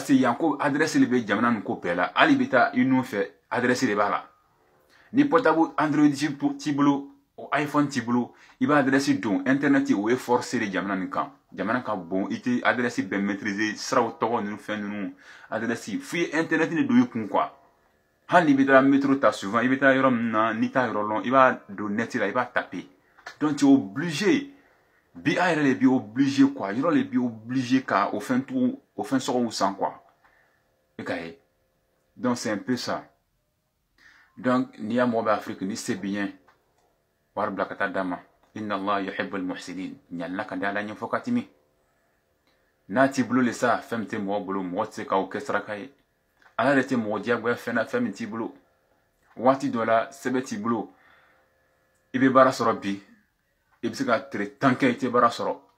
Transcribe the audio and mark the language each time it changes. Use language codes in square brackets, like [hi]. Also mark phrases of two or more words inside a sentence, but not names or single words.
[bm] que yan ko adresse le bɛ jamana nin ko bɛɛ la hali i bɛ taa i nun fɛ adresse de b'a la ni portable Android t'i bolo o iPhone t'i bolo i b'a adresse don internet o ye [fr] forcé de [bm] jamana nin kan jamana ka bon i tɛ adresse bɛɛ maîtriser siraw tɔgɔ ninnu fɛn ninnu adresse f'i ye internet de don i kun quoi hali n'i bɛ taa métro ta souvent i bɛ taa yɔrɔ min na n'i t'a yɔrɔ lɔn i b'a don net la i b'a taper [fr] donc tu es obligé [bm] bi a yɛrɛ de b'i obligé quoi yɔrɔ de b'i obligé ka o fɛn sɔgɔw san quoi i ka ye [fr] donc c'est un peu ça [bm] donc n'i y'a mɔgɔ bɛ Afrique ni se b'i ɲɛ wari bila ka taa d'a ma [ar] إن الله يحب المحسنين [bm] ɲalina ka di ala ɲɛ fɔ ka tɛmɛ n'a t'i bolo le sa fɛn min tɛ mɔgɔ bolo mɔgɔ tɛ se k'o kɛ saraka ye ala yɛrɛ tɛ mɔgɔ diyagoya fɛn na fɛn min t'i bolo waati dɔ la sɛbɛn t'i bolo i bɛ baara sɔrɔ bi i bɛ se ka tile 10 kɛ i tɛ baara sɔrɔ